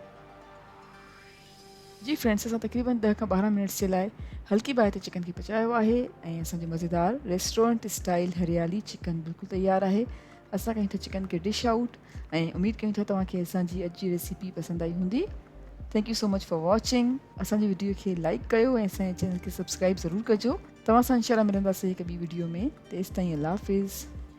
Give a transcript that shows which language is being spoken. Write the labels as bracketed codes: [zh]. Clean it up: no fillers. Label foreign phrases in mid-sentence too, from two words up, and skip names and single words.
[sd] जी फ्रेंड्स, असां तक़रीबन 10 खां 12 मिनट्स जे लाइ हल्की बाहि ते चिकन खे पचायो आहे ऐं असांजो मज़ेदार [en] restaurant style [sd] हरियाली चिकन बिल्कुलु तयारु आहे। असां कयूं था चिकन खे [en] dish out [sd] ऐं उमेदु कयूं था तव्हांखे असांजी अॼु जी रेसिपी पसंदि आई हूंदी। [en] Thank you so much for watching. [sd] असांजी वीडियो खे लाइक कयो ऐं असांजे चैनल खे सब्सक्राइब ज़रूरु कजो। तव्हां सां इंशाल्लाह मिलंदासीं हिकु ॿी वीडियो में। तेसिताईं [ur] اللہ حافظ.